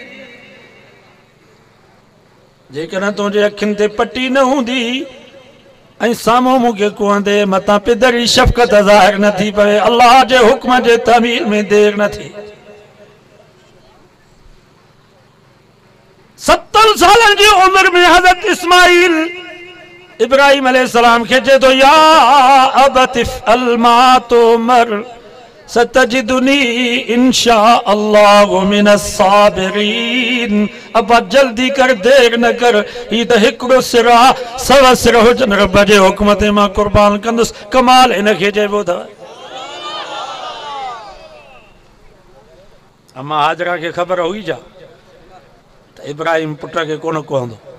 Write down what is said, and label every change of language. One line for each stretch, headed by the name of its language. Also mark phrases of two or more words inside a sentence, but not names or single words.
Sindhi: जेकॾहिं तुंहिंजे अखियुनि ते पटी न हूंदी ऐं साम्हूं मूंखे कुहंदे मतां पिदरी शफ़क़त ज़ाहिर न थी पवे, अल्लाह जे हुक्म जे तामील में देर न थी। 70 सालनि जी उम्र में हज़रत इस्माइल इब्राहिम अलैहिस्सलाम खे चए थो
Arabic: يا أبت افعل ما تؤمر ستجدني إن شاء الله من الصابرين.
Sindhi: अबा जल्दी कर, देर न कर, ही त हिकिड़ो सिर आहे, सवा सिर हुजनि रब जे हुक्म ते मां कुर्बान कंदुसि। कमाल हिनखे चइबो अथव। अम्मा हाजरा खे ख़बर हुई जा त इब्राहिम पुट खे कोन कुहंदो।